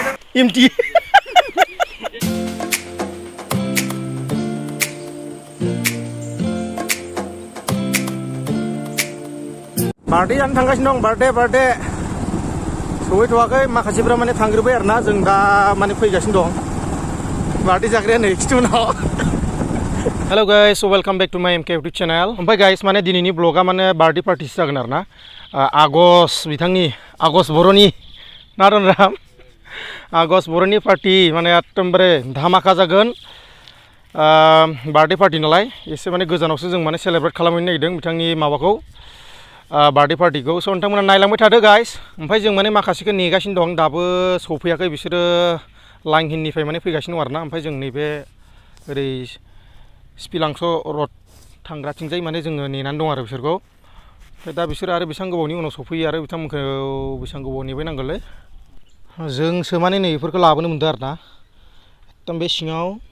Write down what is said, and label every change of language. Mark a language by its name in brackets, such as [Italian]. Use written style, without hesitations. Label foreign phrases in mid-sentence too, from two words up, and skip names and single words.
[Bodo] empty. Birthday जानो थांगासिनो दं birthday सहैथ'वाखै माखासेफ्रा माने थांग्रोबाय आरोना जों दा माने फैगासिनो दं birthday जाग्राया नै खिथुनाव [English] Hello guys, so welcome back to my MK YouTube channel. [Bodo] ओमफ्राय guys माने दिनैनि ब्लगा माने [English] birthday party [Bodo] जागोन आरोना आगस्ट बिथांनि आगस्ट बर'नि नारायण आगस्ट बर'नि पार्टी माने एकदमबारे धामाका जागोन birthday party नालाय एसे माने गोजानावसो जों माने सेलेब्रेट खालामनो नागिरदों बिथांनि माबाखौ [English] birthday party- [Bodo] खौ स' नोंथांमोना नायलांबाय थादो गाइस ओमफ्राय जों माने माखासेखौ नेगासिनो दं दाबो सफैयाखै बिसोरो लांहिननिफ्राय माने फैगासिनो दं आरोना ओमफ्राय जों नैबे ओरै स्पिलांस' रड थांग्राथिंजाय माने जोङो नेनानै दं आरो बिसोरखौ ओमफ्राय दा बिसोर आरो बेसेबां गोबावनि उनाव सफैयो आरो बिथांमोनखौ बेसेबां गोबाव नेबाय नांगोनलै जोंसो माने नै बेफोरखौ लाबोनो मोनदों आरोना एकदम बे सिङाव